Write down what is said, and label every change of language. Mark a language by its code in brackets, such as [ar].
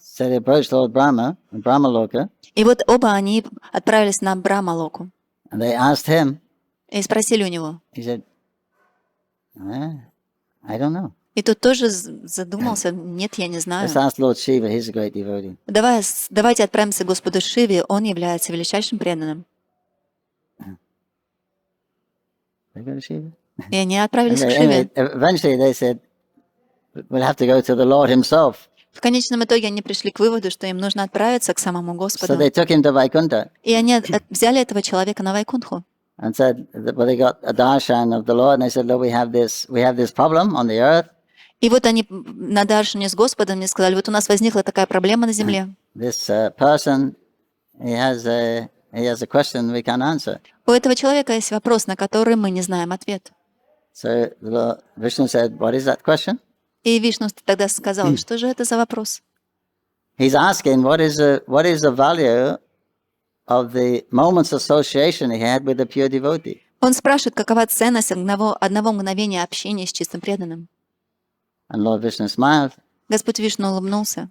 [en] So they approached Lord Brahma in Brahmaloka, [ru] И вот оба они отправились на Брахмалоку [en] and they asked him. [ru] и спросили у него. [en] He said, I don't know. [ru] И тот тоже задумался, нет, я не знаю. [en] Let's ask Lord Shiva, he's a great devotee. [ru] Давайте отправимся к Господу Шиве, он является величайшим преданным. [en] They go to Shiva? [ru] И они отправились к [en] Anyway, [ru] Шиве. [en] eventually they said, we'll have to go to the Lord himself. [ru] В конечном итоге они пришли к выводу, что им нужно отправиться к самому [en] So [ru] Господу. [en] they took him to Vaikuntha [ru] И они взяли этого человека на Вайкунтху. [en] and said, well, they got a darshan of the Lord, and they said, look, we have this problem on the earth. [ru] И вот они на даршине с Господом мне сказали, вот у нас возникла такая проблема на земле. [en] This person, he has a question we can't answer. [ru] У этого человека есть вопрос, на который мы не знаем ответ. [en] So the Lord Vishnu said, what is that question? [ru] И Вишну тогда сказал, что же это за вопрос? [en] He's asking, what is the value of the moment's association he had with a pure devotee? [ru] Он спрашивает, какова ценность одного мгновения общения с чистым преданным. [en] And Lord Vishnu smiled. [ru] Господь Вишну улыбнулся,